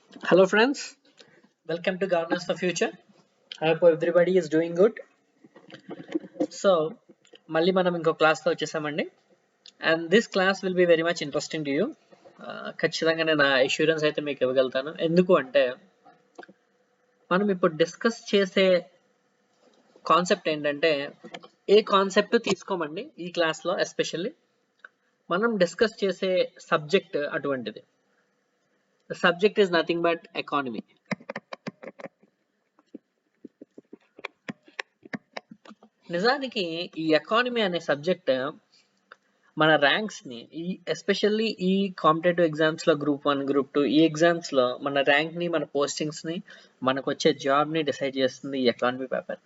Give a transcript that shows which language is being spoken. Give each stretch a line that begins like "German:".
English: Hello friends, welcome to Governance for Future. I hope everybody is doing good. So,
Telugu: మళ్ళీ మనం ఇంకో క్లాస్తో వచ్చేసామండి.
English: And this class will be very much interesting to you.
Telugu: ఖచ్చితంగా నేను assurance అయితే మీకు ఇవ్వగలుగుతాను. ఎందుకు అంటే మనం ఇప్పుడు డిస్కస్ చేసే కాన్సెప్ట్ ఏంటంటే ఏ కాన్సెప్ట్ తీసుకోమండి ఈ క్లాస్లో. ఎస్పెషల్లీ మనం డిస్కస్ చేసే సబ్జెక్ట్ అటువంటిది.
English: The subject is nothing but economy.
Telugu: నిజానికి ఈ ఎకానమీ అనే సబ్జెక్ట్ మన ర్యాంక్స్ ని ఎస్పెషల్లీ ఈ కాంపిటేటివ్ ఎగ్జామ్స్ లో గ్రూప్ 1 గ్రూప్ 2 ఈ ఎగ్జామ్స్ లో మన ర్యాంక్ ని మన పోస్టింగ్స్ ని మనకు వచ్చే జాబ్ ని డిసైడ్ చేస్తుంది ఈ ఎకానమీ పేపర్.